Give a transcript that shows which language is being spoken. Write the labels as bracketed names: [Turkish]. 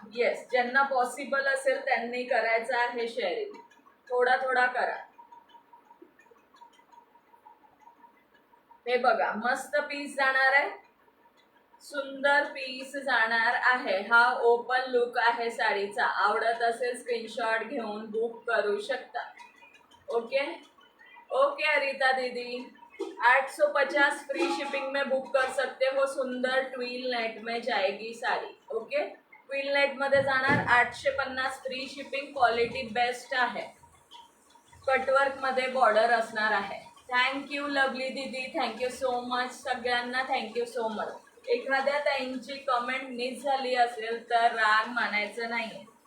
[Marathi] Yes, ज्यांना possible असेल त्यांनी करायचं आहे शेअरिंग. थोडा थोडा करा. हे बघा, मस्त पीस जाणार आहे. सुंदर पीस जाणार आहे. हा ओपन लुक आहे साडीचा. आवडत असेल स्क्रीनशॉट घेऊन बुक करू शकता. [Hindi] ओके ओके अरिता दीदी, 850 फ्री शिपिंग में बुक कर सकते हो. सुंदर ट्विल नेट में जाएगी साडी. [Marathi] ओके, ट्विल नेट मध्ये जाणार. 850 फ्री शिपिंग. क्वालिटी बेस्ट आहे. कटवर्क मध्ये बॉर्डर असणार आहे. [English] Thank you lovely didi, thank you so much. सगळ्यांना thank you so much. [Marathi] एखाद्या ताईंची कमेंट मिस झाली असेल तर राग मानायचं नाही.